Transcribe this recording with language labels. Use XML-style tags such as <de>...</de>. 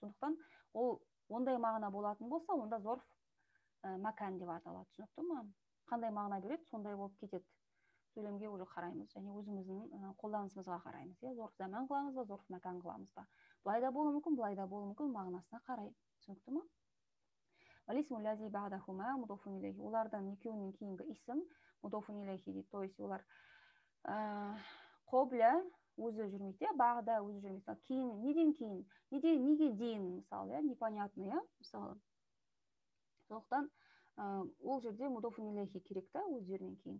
<kk>Сондықтан ол ондай мағына болатын болса, онда зорф макан деп аталады, түсінікті ма? Қандай мағына береді, сондай болып кетеді. Сөйлемге уже қараймыз, және өзіміздің қолданысымызға қараймыз. Зорф заман қыламыз ба, зорф макан қыламыз ба? Былай да болуы мүмкін, былай да болуы мүмкін, мағынасына қарай. Түсінікті ма?</kk> <ar>والاسم الذي بعدهما مضاف إليه.</ar> <kk>Олардан екеуінен кейінгі исім мудофун илейхи дейді.</kk> <ru>То есть</ru> <kk>олар қобля өзі жүрмейді, бағда өзі жүрмейді. Кейін, неден кейін, неге дейін, мысалы,</kk> <ru>непонятно,</ru> <kk>мысалы. Сондықтан ол жерде мудофун илейхи керек та, өздерінен кейін.</kk>